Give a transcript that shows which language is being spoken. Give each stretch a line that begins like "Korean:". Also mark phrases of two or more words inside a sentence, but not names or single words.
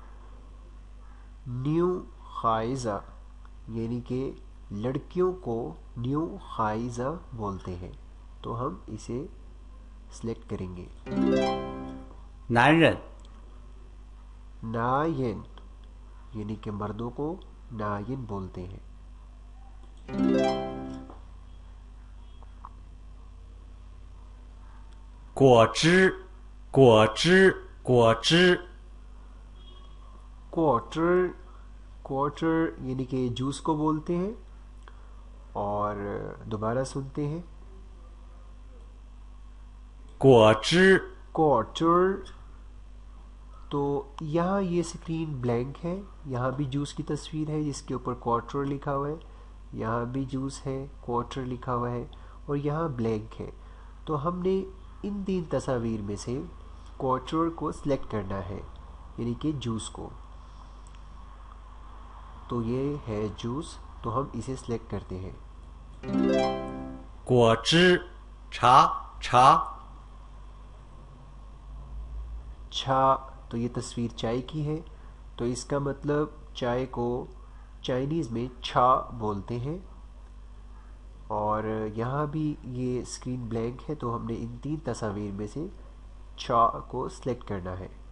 Urdu: نیو کھائیزا یعنی کہ لڑکیوں کو نیو کھائیزا بولتے ہیں. تو ہم اسے سلیکٹ کریں گے.
Chinese: 男人
Urdu: نائن یعنی کہ مردوں کو نائن بولتے ہیں.
Chinese: 果汁果汁果汁
Urdu: کوارٹر، کوارٹر یعنی کہ جوس کو بولتے ہیں. اور دوبارہ سنتے ہیں.
Chinese: 果汁
Urdu: کوارٹر، تو یہاں یہ اسکرین بلینک ہے. یہاں بھی جوس کی تصویر ہے جس کے اوپر کوارٹر لکھا ہوا ہے. یہاں بھی جوس ہے، کوارٹر لکھا ہوا ہے، اور یہاں بلینک ہے. تو ہم نے ان تین تصویر میں سے کوارٹر کو سلیکٹ کرنا ہے یعنی کہ جوس کو. تو یہ ہے جوس، تو ہم اسے سلیکٹ کرتے ہیں.
Chinese: 果汁茶茶
Urdu: چھا، تو یہ تصویر چائے کی ہے. تو اس کا مطلب چائے کو چائنیز میں چھا بولتے ہیں. اور یہاں بھی یہ اسکرین بلینک ہے، تو ہم نے ان تین تصویر میں سے چھا کو سلیکٹ کرنا ہے.